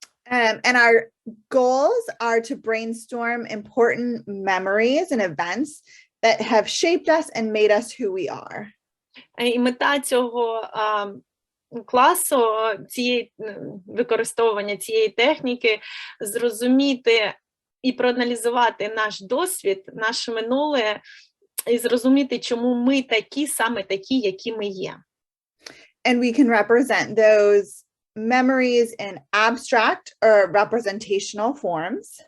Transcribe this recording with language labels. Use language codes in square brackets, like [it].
[en] And our goals are to brainstorm important memories and events that have shaped us and made us who we are. [uk] І мета цього класу, використовування цієї техніки, зрозуміти і проаналізувати наш досвід, наше минуле, і зрозуміти, чому ми саме такі, які ми є. [en] And we can represent those memories in abstract or representational forms.